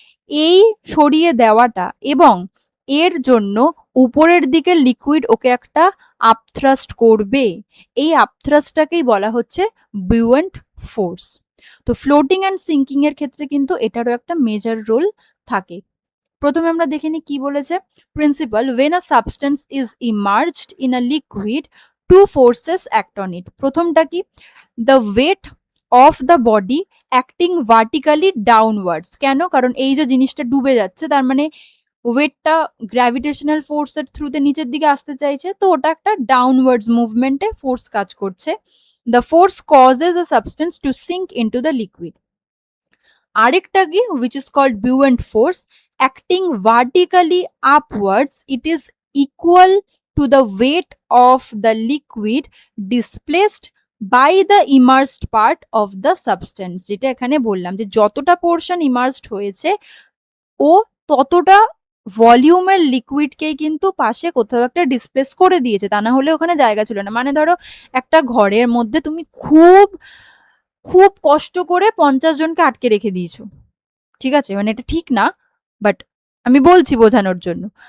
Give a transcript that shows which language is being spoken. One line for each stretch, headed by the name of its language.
Bangla: এই সরিয়ে দেওয়াটা এবং এর জন্য উপরের দিকে লিকুইড ওকে একটা আপথ্রাস্ট করবে, এই আপথ্রাস্টটাকেই বলা হচ্ছে বুয়েন্ট ফোর্স। তো ফ্লোটিং অ্যান্ড সিঙ্কিং এর ক্ষেত্রে কিন্তু এটারও একটা মেজর রোল থাকে। প্রথমে আমরা দেখে নিই কি বলেছে।
English: Principle, when a substance is immersed in a liquid, two forces act on it.
Bangla: প্রথমটা কি?
English: the weight of the body acting vertically downwards.
Bangla: কেন? কারণ এই যে জিনিসটা ডুবে যাচ্ছে, তার মানে ওয়েটটা গ্র্যাভিটেশনাল ফোর্সের থ্রুতে নিচের দিকে আসতে চাইছে, তো ওটা একটা ডাউনওয়ার্ডস মুভমেন্টে ফোর্স কাজ করছে।
English: The force causes a substance to sink into the liquid.
Bangla: আরেকটা কি,
English: which is called buoyant force, acting vertically upwards, it is equal to the weight of the liquid displaced by the immersed part of the substance।
Bangla: যেটা এখানে বললাম যে যতটা portion immersed হয়েছে ও ততটা ভলিউমের লিকুইডকেই কিন্তু পাশে কোথাও একটা ডিসপ্লেস করে দিয়েছে, তা না হলে ওখানে জায়গা ছিল না। মানে ধরো একটা ঘরের মধ্যে তুমি খুব খুব কষ্ট করে 50 জনকে আটকে রেখে দিয়েছো, ঠিক আছে, মানে এটা ঠিক না, বাট আমি বলছি বোঝানোর জন্য।